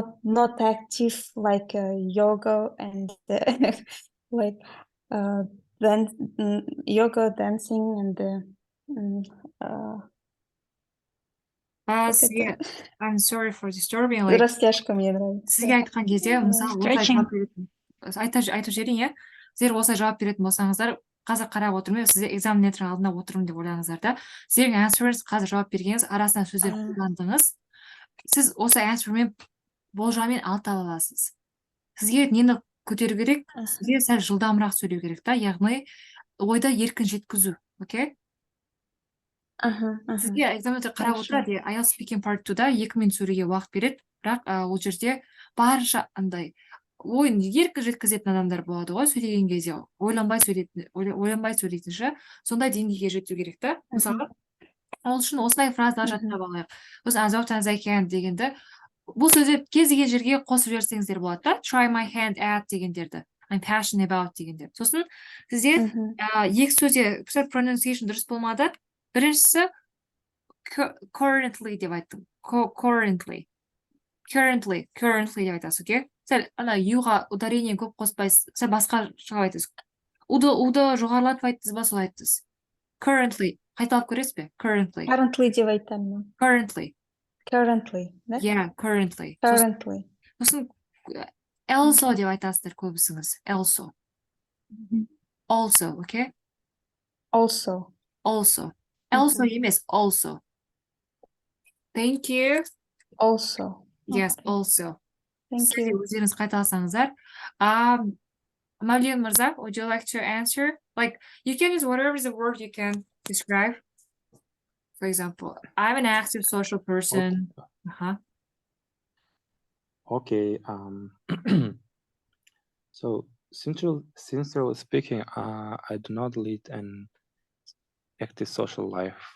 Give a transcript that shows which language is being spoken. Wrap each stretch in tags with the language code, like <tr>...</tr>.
<en>Not active like yoga and like then yoga, dancing, and</en> <kk>Сізге</kk> <en>I'm sorry for disturbing, like</en> <ru>растяжка мне нравится.</ru> <kk>сізге айтқан кезде мысалы осылай</kk> <en>Stretching.</en> <kk>жауап беретін айтып жіберейін, иә, сіздер осылай жауап беретін болсаңыздар, қазір қарап отырмын, сіздер экзаменатордың алдында отырмын деп ойлаңыздар да, сіздердің answers қазір жауап бергеніңіз арасынан сөздер қолдандыңыз, сіз осы answerмен болжаммен алып ала аласыз. Сізге нені көтеру керек, сізге сәл жылдамырақ сөйлеу керек та, яғни ойда еркін жеткізу, окей? Сізге экзаменатор қарап отырады, IELTS speaking part 2-да 2 минут сөйлеуге уақыт береді, бірақ ол жерде барынша андай ойын еркін жеткізетін адамдар болады ғой, сөйлеген кезде ойланбай сөйлейтінші, сондай деңгейге жету керек та. Мысалы, ол үшін осындай фразалар жаттап алайық. Біз</kk> <en>as often as I can</en> <kk>дегенді, бұл сөзді кез келген жерге қосып жіберсеңіздер болады да.</kk> <en>Try my hand at</en> <kk>дегендерді,</kk> <en>I'm passionate about</en> <kk>дегендер. Сосын сізде екі сөзде pronunciation дұрыс болмады. Біріншісі currently деп айттым. Currently деп айтасыз, окей? Сәл ана юға ударение көп қоспайсыз, сәл басқа шығып айтасыз. Уды жоғарылатып айттыңыз ба, солай айттыңыз. Currently, қайталап көресіз бе?</kk> <en>Currently</en> <kk>деп айтамын.</kk> <en>Currently, да? Yeah, currently.</en> <kk>Сосын also деп айтасыздар көбісіңіз.</kk> <en>Also, okay? Also.</en> <kk>Емес,</kk> <en>also. Thank you. Also. Yes, Okay. also. Thank you.</en> <kk>Өздеріңіз қайталасаңыздар.</kk> <en>Mavlin Mirza, would you like to answer? Like, you can use whatever the word you can describe. For example, I'm an active social person. Okay. So sincerely speaking, I do not lead an active social life.</en>